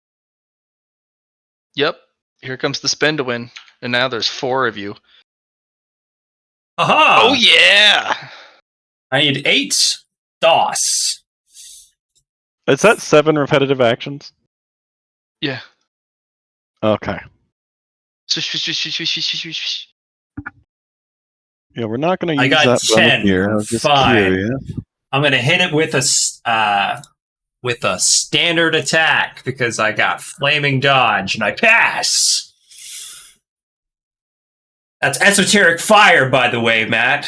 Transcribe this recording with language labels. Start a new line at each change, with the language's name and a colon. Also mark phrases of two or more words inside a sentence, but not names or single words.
English: Yep. Here comes the spin to win. And now there's 4 of you. Aha! Oh yeah! I need 8 DOS. Is that 7 repetitive actions? Yeah. Okay. Swish, swish, swish, swish, swish, swish, swish. Yeah, we're not going to I use got that 10. bonus here. I was just Fine. curious. I'm gonna hit it with a standard attack because I got flaming dodge and I pass. That's esoteric fire, by the way, Matt.